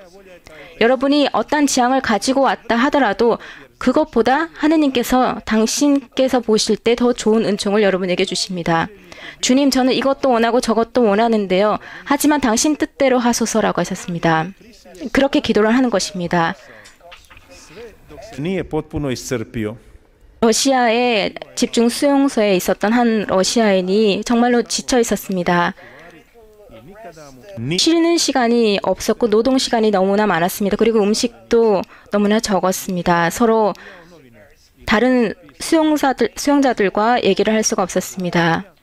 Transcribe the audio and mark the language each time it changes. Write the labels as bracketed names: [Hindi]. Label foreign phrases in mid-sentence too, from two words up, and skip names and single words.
[Korean] 여러분이 어떤 지향을 가지고 왔다 하더라도 그것보다 하느님께서 당신께서 보실 때 더 좋은 은총을 여러분에게 주십니다. 주님, 저는 이것도 원하고 저것도 원하는데요. 하지만 당신 뜻대로 하소서라고 하셨습니다. 그렇게 기도를 하는 것입니다. [Croatian] Nije potpuno iscrpio. [Korean] 러시아의 집중 수용소에 있었던 한 러시아인이 정말로 지쳐 있었습니다. 쉬는 시간이 없었고 노동 시간이 너무나 많았습니다. 그리고 음식도 너무나 적었습니다. 서로 다른 수용자들과 얘기를 할 수가 없었습니다.